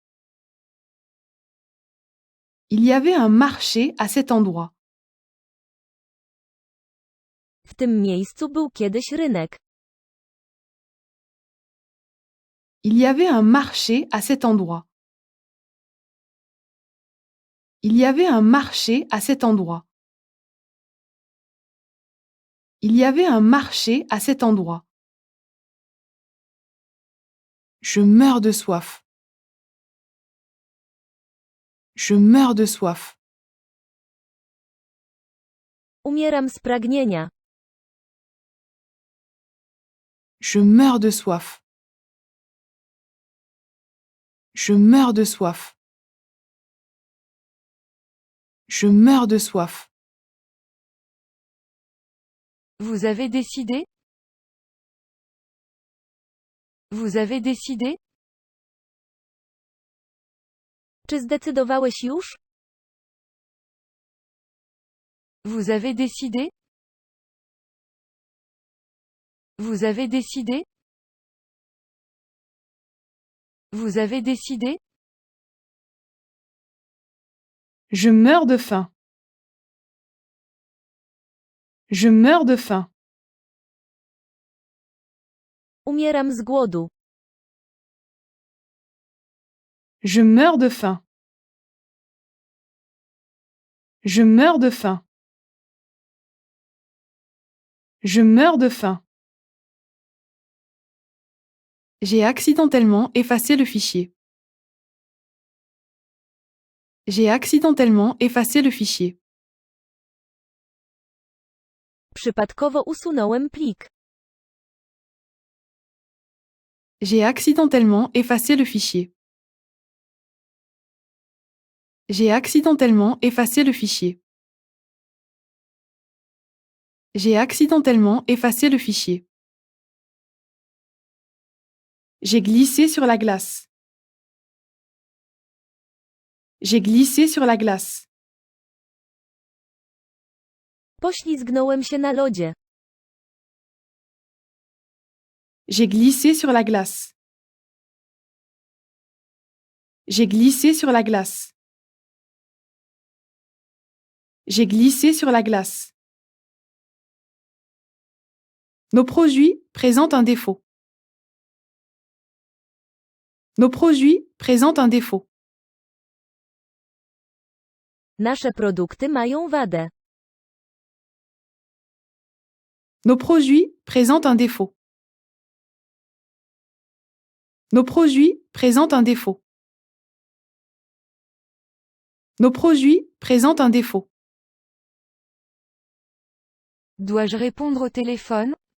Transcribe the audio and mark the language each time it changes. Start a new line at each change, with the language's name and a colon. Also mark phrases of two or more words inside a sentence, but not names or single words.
French: Il y avait un marché à cet endroit.
Polish: W tym miejscu był kiedyś rynek.
French: Il y avait un marché à cet endroit. Il y avait un marché à cet endroit. Il y avait un marché à cet endroit. Je meurs de soif. Je meurs de soif.
Polish: Umieram z pragnienia.
French: Je meurs de soif. Je meurs de soif. Je meurs de soif. Vous avez décidé? Vous avez décidé?
Polish: Czy zdecydowałeś już?
French: Vous avez décidé? Vous avez décidé? Vous avez décidé? Je meurs de faim. Je meurs de faim.
Polish: Umieram z głodu.
French: Je meurs de faim. Je meurs de faim. Je meurs de faim. J'ai accidentellement effacé le fichier. J'ai accidentellement effacé le fichier.
Polish: Przypadkowo usunąłem plik.
French: J'ai accidentellement effacé le fichier. J'ai accidentellement effacé le fichier. J'ai accidentellement effacé le fichier. J'ai glissé sur la glace. J'ai glissé sur la glace.
Polish: Poślizgnąłem się na lodzie.
French: J'ai glissé sur la glace. J'ai glissé sur la glace. J'ai glissé sur la glace. Nos produits présentent un défaut. Nos produits présentent un défaut.
Polish: Nasze produkty mają wadę.
French: Nos produits présentent un défaut. Nos produits présentent un défaut. Nos produits présentent un défaut. Dois-je répondre au téléphone?